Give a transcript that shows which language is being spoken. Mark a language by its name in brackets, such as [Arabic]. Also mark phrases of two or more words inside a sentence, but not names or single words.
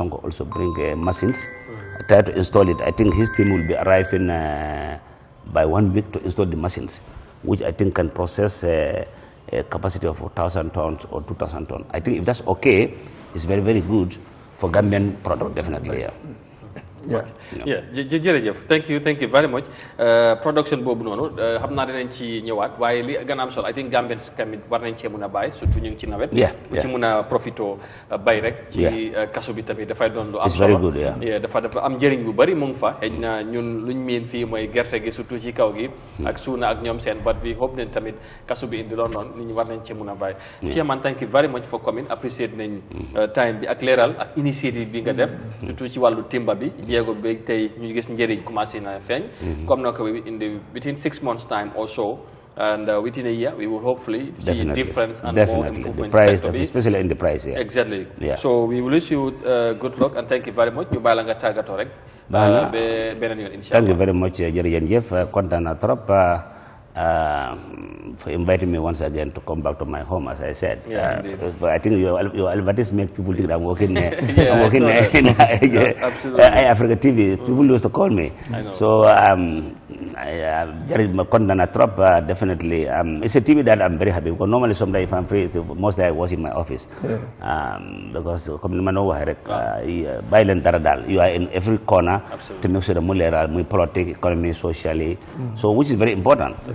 [English] Sonko also bring machines, try to install it. I think his team will be arriving by 1 week to install the machines, which I think can process a capacity of 1,000 tons or 2,000 tons. I think if that's okay, it's very, very good for Gambian product, definitely. Jërëjëf thank you very much. [Wolof] Production boobu noonu xam naa dinañ ci ñëwaat waaye li gën a am solo [English] I think Gambians [Wolof] tamit war nañ cee mun a bàyyi surtout ñu ngi ci nawet. bu ci mun a profito bay rek. ci kaso bi tamit dafay doon lu am solo. dafa am njëriñ bu bari mu ngi fa. xëy na ñun luñ miin fii mooy gerte gi surtout ci kaw gi. ak suuna ak ñoom seen [English] but we hope [Wolof] ne tamit kaso bi indi loon noonu nit ñi war nañ cee mun a bàyyi. [English] Chairman thank you very much for coming appreciate nañ time bi [Wolof] ak leeral ak [English] initiative [Wolof] bi nga def. surtout ci wàllu timba bi. jéego bi tey ñu gis njëriñ commencé na feeñ comme na ko [English] within 6 months time or so and within a year we will hopefully see difference and more improvement especially in the price. Exactly. So we will wish you good luck and thank you very much [Wolof] ñu bàyyi la nga tàggatoo rek beneen yoon inshallah. [English] Thank you very much [Wolof] jërëjëf kontaan naa trop [English] for inviting me once again to come back to my home, as I said. But I think your advertisement make people think that I'm working I'm working in Eyeafrica TV. People used to call me. So definitely it's a TV that I'm very happy because normally sometimes if I'm free, mostly I was in my office because you are in every corner to make sure the mulera, politics, economy, socially, so which is very important.